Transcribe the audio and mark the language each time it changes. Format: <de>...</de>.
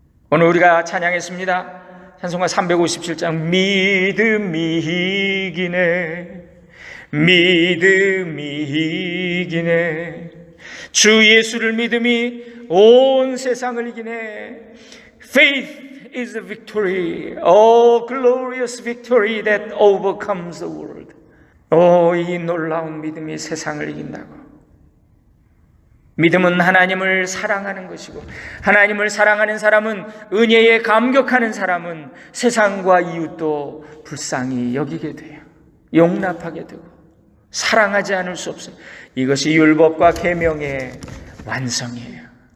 <ko>오늘 우리가 찬양했습니다. 찬송가 357장, 믿음이 이기네, 믿음이 이기네, 주 예수를 믿음이 온 세상을 이기네.</ko> <en>Faith is the victory, oh glorious victory that overcomes the world.</en> <ko>이 놀라운 믿음이 세상을 이긴다고. 믿음은 하나님을 사랑하는 것이고, 하나님을 사랑하는 사람은, 은혜에 감격하는 사람은 세상과 이웃도 불쌍히 여기게 돼요. 용납하게 되고 사랑하지 않을 수 없어요. 이것이 율법과 계명의 완성이에요.</ko>